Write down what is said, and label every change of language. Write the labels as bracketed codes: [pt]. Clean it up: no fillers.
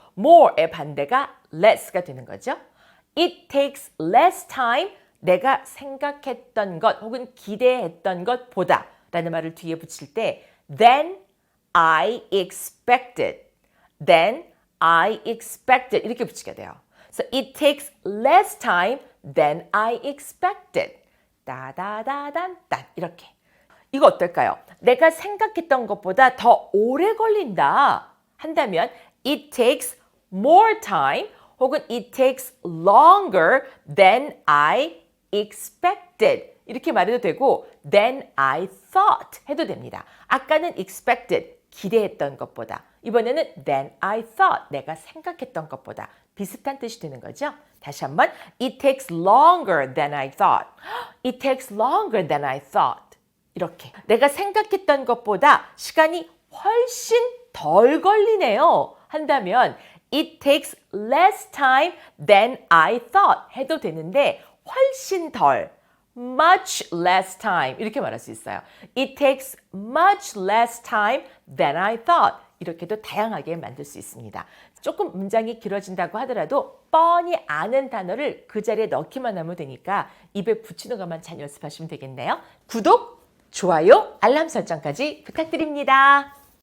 [ko] more의 반대가 less가 되는 거죠. [en] It takes less time. [ko] 내가 생각했던 것 혹은 기대했던 것보다 라는 말을 뒤에 붙일 때 [en] than I expected. than I expected. [ko] 이렇게 붙이게 돼요. [en] So it takes less time than I expected. [ko] 따다다단딴 이렇게. 이거 어떨까요? 내가 생각했던 것보다 더 오래 걸린다 한다면 [en] it takes more time [ko] 혹은 [en] it takes longer than I expected. [ko] 이렇게 말해도 되고 [en] than I thought [ko] 해도 됩니다. 아까는 expected, 기대했던 것보다. 이번에는 [en] than I thought, [ko] 내가 생각했던 것보다. 비슷한 뜻이 되는 거죠. [en] 다시 한번 it takes longer than I thought. It takes longer than I thought. [ko] 이렇게 내가 생각했던 것보다 시간이 훨씬 덜 걸리네요 한다면 [en] it takes less time than I thought [ko] 해도 되는데 훨씬 덜 [en] much less time [ko] 이렇게 말할 수 있어요. [en] It takes much less time than I thought [ko] 이렇게도 다양하게 만들 수 있습니다. 조금 문장이 길어진다고 하더라도 뻔히 아는 단어를 그 자리에 넣기만 하면 되니까 입에 붙이는 것만 잘 연습하시면 되겠네요. 구독, 좋아요, 알람 설정까지 부탁드립니다.